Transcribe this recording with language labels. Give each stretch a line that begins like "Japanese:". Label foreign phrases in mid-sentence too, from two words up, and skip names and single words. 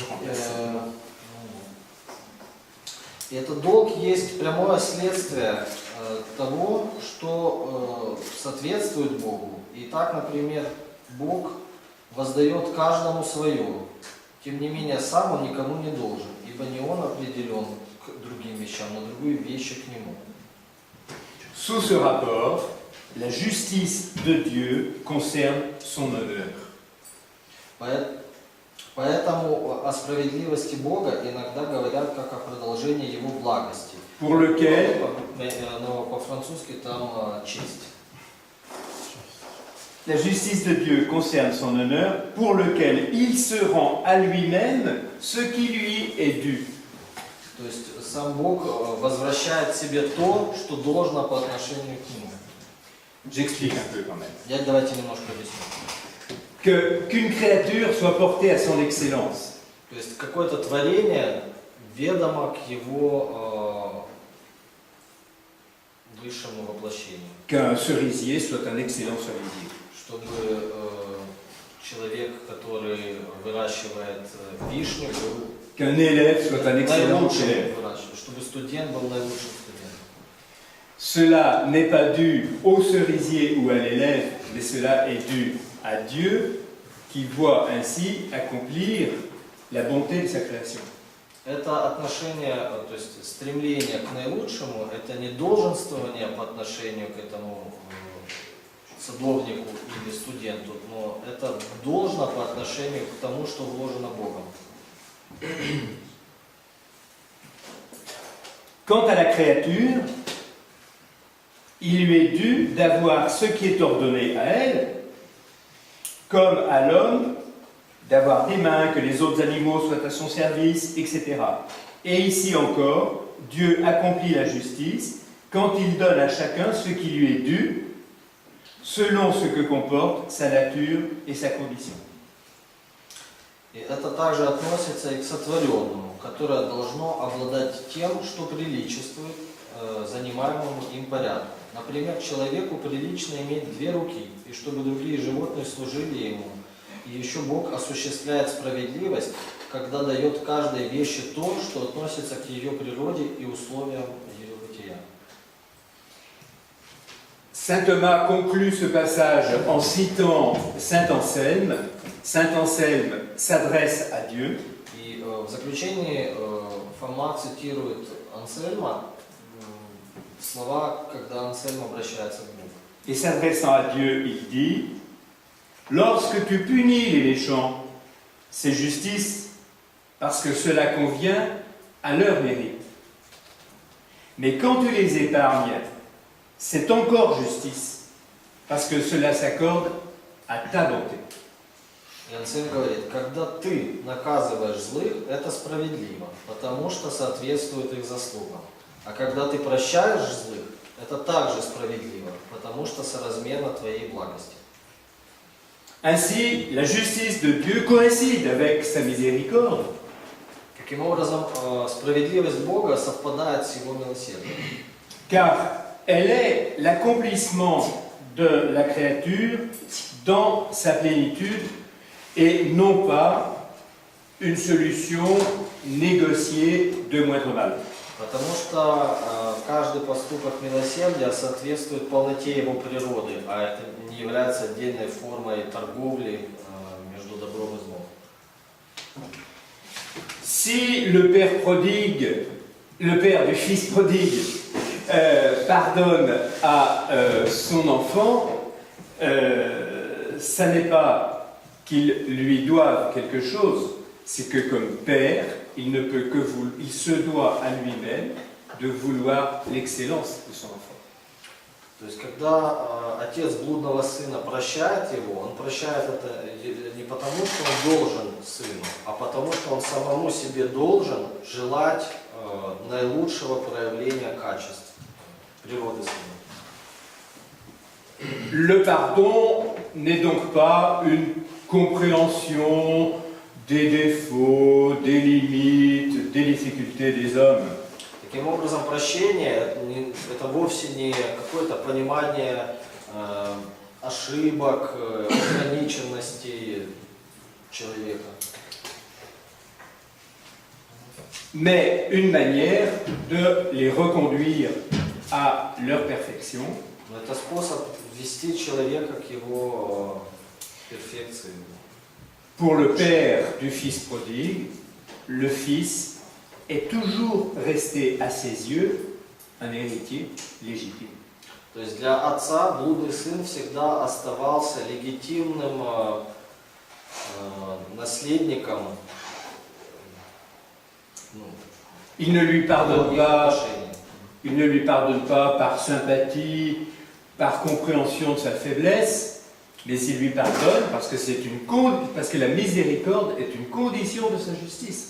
Russian: И этот долг есть прямое следствие того, что соответствует Богу. И так, например, Бог воздает каждому свое. Tем не менее, сам он никому не должен, ибо не он определен к другим вещам, но другие вещи к нему.
French: Sous ce rapport, la justice de Dieu concerne son honneur.
Russian: Поэтому о справедливости Бога иногда говорят как о продолжении Его благости.
French: Pour lequel,
Russian: Но по-французски там честь.
French: la justice de Dieu concerne son honneur, pour lequel il se rend à lui-même ce qui lui est dû.
Russian: То есть сам Бог возвращает себе то, что должно по отношению к Нему.
French: J'explique un peu quand même.
Russian: Давайте немножко объясню.
French: Qu'une créature soit portée à son excellence.
Russian: То есть какое-то творение ведомо к его высшему воплощению.
French: Qu'un cerisier soit un excellent cerisier.
Russian: Чтобы человек, который выращивает вишню, был
French: Qu'un élève soit un excellent
Russian: наилучшим
French: élève.
Russian: выращивать, чтобы студент был наилучшим студентом.
French: Cela n'est pas dû au cerisier ou à l'élève, mais cela est dû à Dieu qui voit ainsi accomplir la bonté de sa création.
Russian: Это отношение, то есть стремление к наилучшему, это не долженствование по отношению к этому садовнику или студенту, но это должно по отношению к тому, что вложено Богом.
French: Quant à la créature, il lui est dû d'avoir ce qui est ordonné à elle, comme à l'homme, d'avoir des mains, que les autres animaux soient à son service, etc. Et ici encore, Dieu accomplit la justice quand il donne à chacun ce qui lui est dû, selon ce que comporte sa nature et sa condition.
Russian: И это также относится и к сотворенному, которое должно обладать тем, что приличествует занимаемому им порядку. Например, человеку прилично иметь 2 руки, и чтобы другие животные служили ему. И еще Бог осуществляет справедливость, когда дает каждой вещи то, что относится к ее природе и условиям ее бытия.
French: Saint Thomas conclut ce passage en citant Saint Anselme. Saint Anselme s'adresse à Dieu.
Russian: И в заключении Фома цитирует Ансельма слова, когда Ансельм обращается к Богу.
French: Et s'adressant à Dieu, il dit: lorsque tu punis les méchants, c'est justice, parce que cela convient à leur mérite. Mais quand tu les épargnes, c'est encore justice, parce que cela s'accorde à ta bonté.
Russian: И Ансельм говорит, когда ты наказываешь злых, это справедливо, потому что соответствует их заслугам. А когда ты прощаешь злых, это также справедливо, потому что соразмерно твоей благости.
French: Ainsi, la justice de Dieu coïncide avec sa miséricorde.
Russian: Таким образом, справедливость Бога совпадает с Его милосердием.
French: Car elle est l'accomplissement de la créature dans sa plénitude et non pas une solution négociée de moindre mal.
Russian: Потому что каждый поступок милосердия соответствует полноте его природы, а это не является отдельной формой торговли между добром и злом.
French: Si le père prodigue, le père du fils prodigue, pardonne à son enfant, ça n'est pas qu'il lui doive quelque chose, c'est que comme père, il ne peut que il se doit à lui-même de vouloir l'excellence de son enfant.
Russian: То есть, когда отец блудного сына прощает его, он прощает это не потому, что он должен сыну, а потому, что он самому себе должен желать наилучшего проявления качеств природы сына.
French: Le pardon n'est donc pas une compréhension des défauts, des limites, des difficultés des hommes.
Russian: Таким образом, прощение это вовсе не какое-то понимание ошибок, ограниченностей человека.
French: mais une manière de les reconduire à leur perfection.
Russian: Но это способ ввести человека к его перфекции.
French: Pour le père du fils prodigue, le fils est toujours resté à ses yeux un héritier légitime.
Russian: То есть для отца блудный сын всегда оставался легитимным наследником.
French: Il ne lui pardonne
Russian: их
French: pas,
Russian: отношений.
French: il ne lui pardonne pas par sympathie, par compréhension de sa faiblesse, mais il lui pardonne parce que la miséricorde est une condition de sa justice.